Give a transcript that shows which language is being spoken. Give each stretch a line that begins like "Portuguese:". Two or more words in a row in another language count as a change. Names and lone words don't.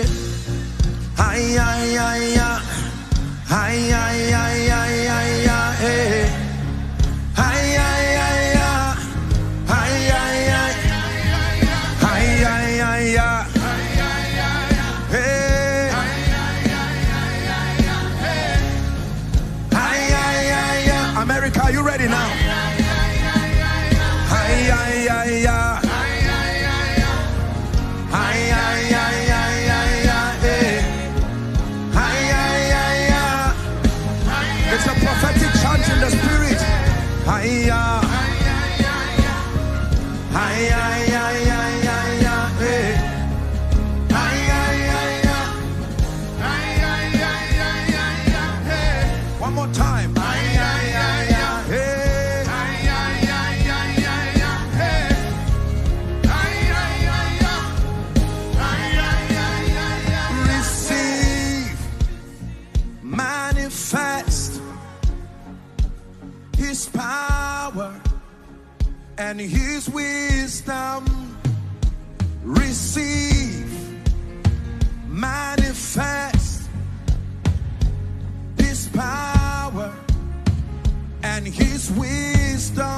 English: Hi, hi, hi, hi. Hi, hi, hi, hi, hi, hi, eh. Hi, hi, hi, hi. Hi, hi, hi. Hi, hi, hi, hi. Hey. Hi, hi, hi, hi. America, are you ready now? Hi, hi, hi, hi. Hi, hi, hi, hi, hi, hi, eh. Hi, hi, hi, hi. It's a prophetic chant in the spirit. Hi, hi. Hi, hi, hi, hi, hi, hi, eh. Hi, hi, hi, hi. Hi, hi, hi, hi, hi, hi, eh. One more time. Hi, hi, hi, hi, eh. Hi, hi, hi, hi, hi, hi, eh. Hi, hi, hi, hi. Hi, hi, hi, hi, hi. Receive, manifest His power and His wisdom. Receive, manifest His power and His wisdom.